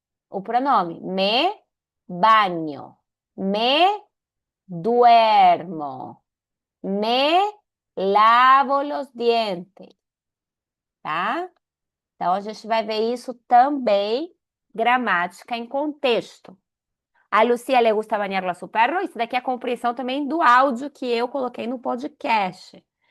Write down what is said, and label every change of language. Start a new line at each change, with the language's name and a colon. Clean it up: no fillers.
Portuguese: O pronome
Spanish: me baño, me duermo, me lavo los dientes, tá?
Portuguese: Então, a gente vai ver isso também, gramática em contexto.
Spanish: A Lucia le gusta bañarlo a su perro.
Portuguese: Isso daqui é a compreensão também do áudio que eu coloquei no podcast.